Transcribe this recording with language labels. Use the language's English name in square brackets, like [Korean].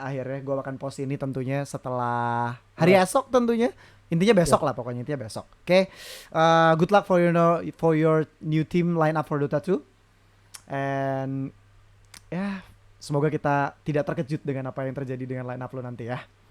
[Indonesian] Akhirnya gue akan post ini tentunya setelah hari esok tentunya. Intinya besok lah pokoknya, intinya besok. Oke. [English] Good luck for your new team line up for Dota 2. [Indonesian] And ya, semoga kita tidak terkejut dengan apa yang terjadi dengan line up lo nanti ya.